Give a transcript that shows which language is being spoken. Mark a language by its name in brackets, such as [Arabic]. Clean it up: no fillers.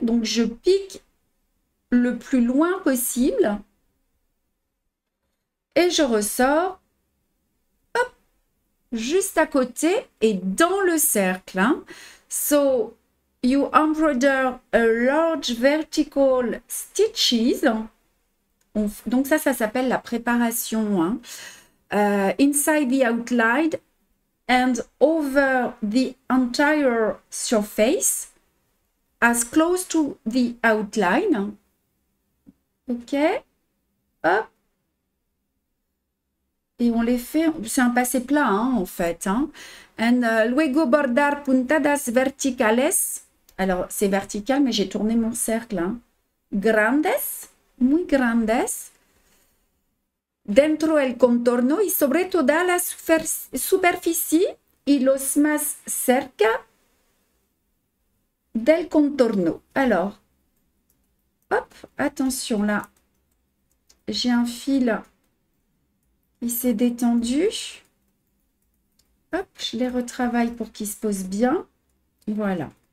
[French] Donc, je pique le plus loin possible et je ressors hop, juste à côté et dans le cercle. Hein. [English] So, you embroider a large vertical stitches. [French] Donc, ça s'appelle la préparation. Hein. [English] Inside the outline and over the entire surface as close to the outline. [French] Ok, hop. Et on les fait, c'est un passé plat hein, en fait. Hein. [English] And [Spanish] luego bordar puntadas verticales. [French] Alors c'est vertical, mais j'ai tourné mon cercle. [Spanish] Hein. Grandes, muy grandes. Dentro el contorno y sobre toda la superficie y los más cerca del contorno. [French] Alors, hop, attention là, j'ai un fil qui s'est détendu. Hop, je les retravaille pour qu'il se pose bien. Voilà.